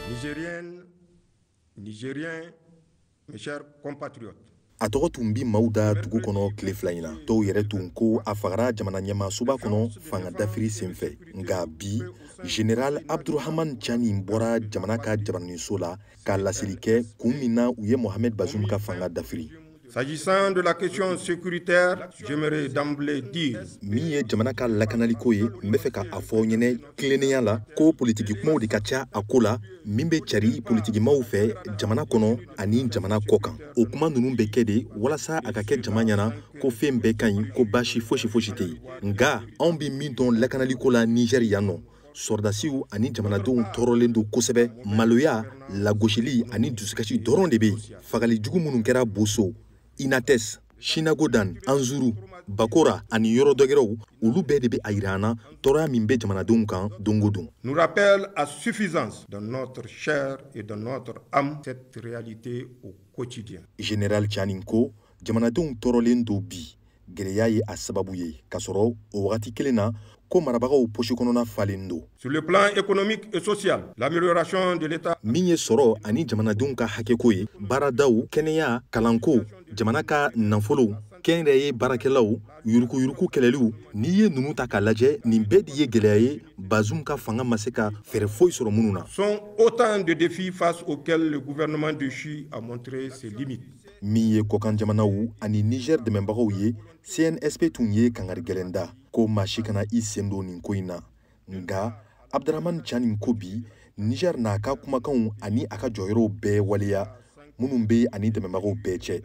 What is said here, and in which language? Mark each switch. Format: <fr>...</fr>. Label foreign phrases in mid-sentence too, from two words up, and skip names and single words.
<fr>Nigériennes, Nigériens, mes chers compatriotes.</fr> <bm>A tɔgɔ tun bi maaw da dugu kɔnɔ tile fila in na dɔw yɛrɛ tun ko a fagara jamana ɲɛmaasuba kɔnɔ fanga dafiri senfɛ nka bi général Abdurahman Chani bɔra jamana ka jabaraniso la ka laseli kɛ kun min na u ye Mohamed Bazoum ka fanga dafiri.</bm> <fr>S'agissant de la question sécuritaire, j'aimerais d'emblée dire</fr> <bm>min ye jamana ka lakanaliko ye n bɛ fɛ ka a fɔ ɲɛnɛ tilennenya la ko politiki kumaw de ka ca a ko la min bɛ cari politikimaw fɛ jamana kɔnɔ ani jamana kɔ kan. O kuma ninnu bɛ kɛ de walasa a ka kɛ jama ɲɛna ko fɛn bɛɛ ka ɲi ko baasi fosi fosi tɛ yen. Nka anw bɛ min dɔn lakanaliko la Niger yan nɔ sɔrdasiw ani jamanadenw tɔɔrɔlen don kosɛbɛ. Maloya, lagosili ani dusukasi dɔrɔn de bɛ yen. Fagali jugu minnu kɛra Boso, Inates, Chinagodan, Anzuru, Bakora ani yɔrɔ dɔgɛrɛw olu bɛɛ de bɛ a yira an na tɔɔrɔya min bɛ jamanadenw kan don o don.</bm> <fr>Nous rappelle à suffisance dans notre chair et dans notre âme cette réalité au quotidien.</fr> <bm>Général Chani ko jamanadenw tɔɔrɔlen don bi gɛlɛya ye a sababu ye k'a sɔrɔ o wagati kelen na ko marabagaw poche kɔnɔna falen don.</bm> <fr>Sur le plan économique et social, l'amélioration de l'État</fr> <bm>min ye sɔrɔ ani jamanadenw ka hakɛko ye baaradaw kɛnɛya kalanko jamana ka nafolow kɛnyɛrɛye baarakɛlaw yurukuyuruku kɛlɛliw n'i ye ninnu ta k'a lajɛ nin bɛɛ de ye gɛlɛya ye Bazoum ka fanga ma se ka fɛɛrɛ foyi sɔrɔ minnu na.</bm> <fr>sont autant de défis face auxquels le gouvernement déchu a montré ses limites.</fr> <bm>min ye kɔkan jamanaw ani Niger dɛmɛbagaw ye CNSP tun ye kangari gɛlɛn da ko maa si kana i sen don nin ko in na. Nka Abdurahman Chani ko bi Niger n'a ka kumakanw ani a ka jɔyɔrɔw bɛɛ waleya minnu bɛ ani dɛmɛbagaw bɛɛ cɛ.</bm>